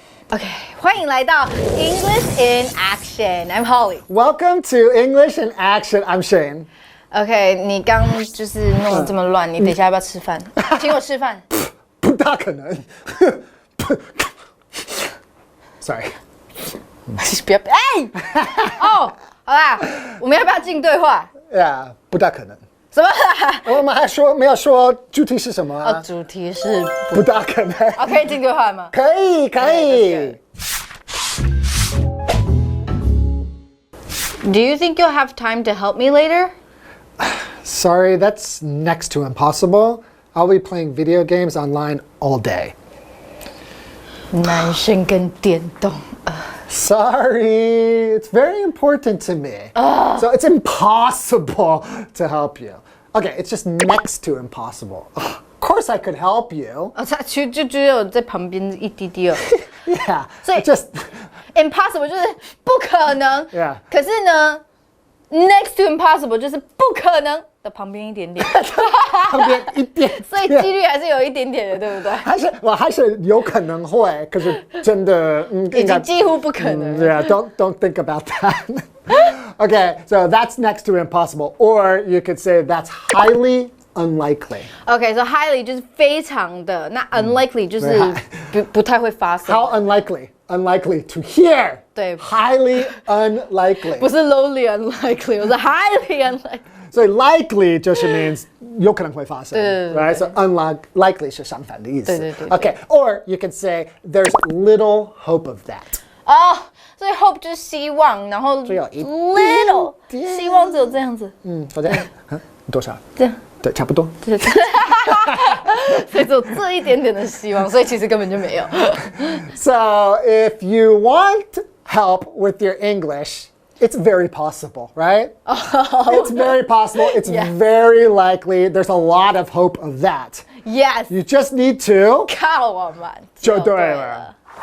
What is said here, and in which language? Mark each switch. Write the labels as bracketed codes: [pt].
[zh] OK， 欢迎来到 English in Action. [en] I'm Holly. Welcome to English in Action. I'm Shane. [zh] OK， 你刚就是弄得这么乱，你等一下要不要吃饭？请我吃饭。不大可能。 [en] Sorry. [zh] 不要哦，好啦，我们要不要进对话？ Yeah， 不大可能。什么啦？我们还没有说主题是什么啊？主题是不大可能。可以进对话吗？可以。 [en] Do you think you'll have time to help me later? Sorry, that's next to impossible. I'll be playing video games online all day. [zh] 男生跟电动。 [en] Sorry, it's very important to me. So it's impossible to help you. Okay, it's just next to impossible. Of course I could help you. [zh] 就只有在旁边一滴滴哦。 [en] Yeah, [zh] 所以 [en] just [zh] impossible 就是不可能。 [en] Yeah. [zh] 可是呢 ，next to impossible 就是不可能的旁边一点点。旁边一点，所以几率还是有一点点的，对不对？还是有可能会，可是真的已经几乎不可能。 [en] Yeah, don't think about that. Okay, so that's next to impossible, or you could say that's highly unlikely. [zh] Okay, so highly 就是非常的，那 unlikely 就是不太会发生。 [en] How unlikely? unlikely to hear. [zh] 对。 [en] Highly unlikely. [zh] 不是 [en] lowly unlikely， [zh] 我是 [en] highly unlikely。 [zh] So likely 就是 means 有可能会发生，对 [en] right? [zh] So unlikely 是相反的意思。对 [en] Okay, or you could say there's little hope of that. [zh] 哦，所以 hope 就是希望，然后只有一 [en] little [zh] 点点希望只有这样子，好的，多少？这样。对，差不多。所以只有这一点点的希望，所以其实根本就没有。 [en] So if you want help with your English, it's very possible, right? It's very possible. It's very likely. There's a lot of hope of that. Yes， You just need to [zh] 靠我们就对了。